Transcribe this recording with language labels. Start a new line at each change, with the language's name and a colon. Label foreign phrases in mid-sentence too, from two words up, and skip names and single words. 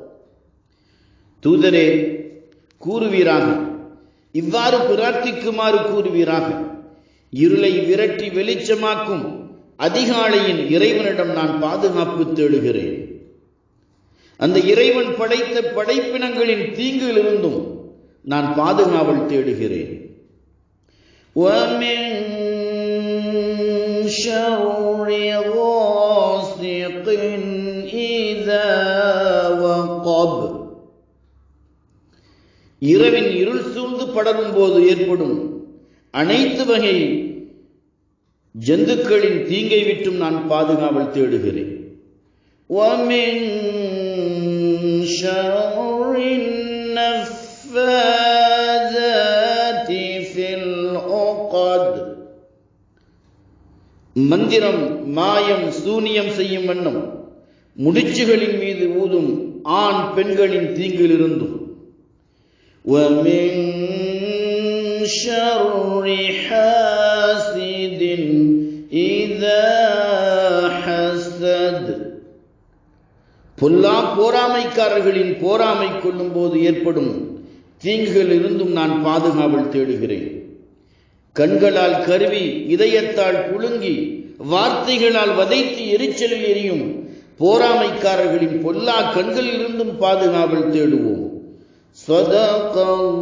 Tamil: தூதரே கூறுவீராக, இவ்வாறு பிரார்த்திக்குமாறு கூறுவீராக, இருளை விரட்டி வெளிச்சமாக்கும் அதிகாலையின் இறைவனிடம் நான் பாதுகாப்பு தேடுகிறேன். அந்த இறைவன் படைத்த படைப்பினங்களின் தீங்கிலிருந்தும் நான் பாதுகாவல் தேடுகிறேன்.
Arabic: وَمِن شَرِّ غَاسِقٍ إِذَا وَقَبَ.
Tamil: இரவின் இருள் சூழ்ந்து படரும் போது ஏற்படும் அனைத்து வகை ஜந்துக்களின் தீங்கை விட்டும் நான் பாதுகாவல் தேடுகிறேன்.
Arabic: وَمِن شَرِّ النَّفَّاثَاتِ فِي الْعُقَدِ.
Tamil: மந்திரம், மாயம், சூனியம் செய்யும் வண்ணம் முடிச்சுகளின் மீது ஊதும் ஆண் பெண்களின் தீங்கிலிருந்தும்.
Arabic: وَمِن شَرِّ حَاسِدٍ إِذَا حَسَدَ.
Tamil: பொல்லா போராமைக்காரர்களின் போராமை கொள்ளும் போது ஏற்படும் தீங்குகள் இருந்தும் நான் பாதுகாவல் தேடுகிறேன். கண்களால் கருவி, இதயத்தால் புழுங்கி, வார்த்தைகளால் வதைத்து எரிச்சலில் எரியும் போராமைக்காரர்களின் பொல்லா கண்களில் இருந்தும் பாதுகாவல் தேடுவோம்.